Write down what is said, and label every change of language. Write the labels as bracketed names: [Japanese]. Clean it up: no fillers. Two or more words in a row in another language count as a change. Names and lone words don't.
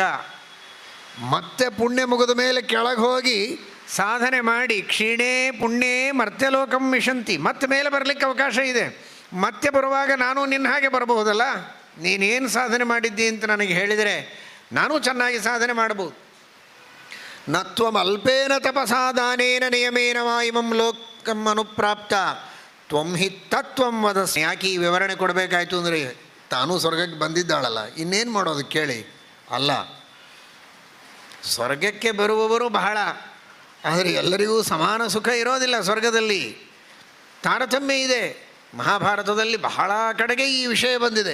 [Kannada] ಮತ್ತೆ ಪುಣ್ಯ ಮುಗಿದ ಮೇಲೆ ಕೆಳಗೆ ಹೋಗಿ ಸಾಧನೆ ಮಾಡಿ [Sanskrit] ಕ್ಷೀಣೇ ಪುಣ್ಯೇ ಮರ್ತ್ಯಲೋಕಂ ಮಿಷಂತಿ, [Kannada] ಮತ್ತೆ ಮೇಲೆ ಬರಲಿಕ್ಕೆ ಅವಕಾಶ ಇದೆ. ಮತ್ತೆ ಬರುವಾಗ ನಾನು ನಿನ್ನ ಹಾಗೆ ಬರಬಹುದಲ್ಲ. ನೀನೇನು ಸಾಧನೆ ಮಾಡಿದ್ದಿ ಅಂತ ನನಗೆ ಹೇಳಿದರೆ ನಾನು ಚೆನ್ನಾಗಿ ಸಾಧನೆ ಮಾಡ್ಬೋದು. [Sanskrit] ನತ್ವಂ ಅಲ್ಪೇನ ತಪಸಾ ದಾನೇನ ನಿಯಮೇನ ವಾಯಿಮಂ ಲೋಕಂ ಅನುಪ್ರಾಪ್ತ ತ್ವಂ ಹಿ ತತ್ವಂ ವದಸ್. [Kannada] ಯಾಕೆ ಈ ವಿವರಣೆ ಕೊಡಬೇಕಾಯ್ತು ಅಂದರೆ, ತಾನೂ ಸ್ವರ್ಗಕ್ಕೆ ಬಂದಿದ್ದಾಳಲ್ಲ, ಇನ್ನೇನು ಮಾಡೋದು ಕೇಳಿ. ಅಲ್ಲ, ಸ್ವರ್ಗಕ್ಕೆ ಬರುವವರು ಬಹಳ, ಆದರೆ ಎಲ್ಲರಿಗೂ ಸಮಾನ ಸುಖ ಇರೋದಿಲ್ಲ. ಸ್ವರ್ಗದಲ್ಲಿ ತಾರತಮ್ಯ ಇದೆ. ಮಹಾಭಾರತದಲ್ಲಿ ಬಹಳ ಕಡೆಗೆ ಈ ವಿಷಯ ಬಂದಿದೆ.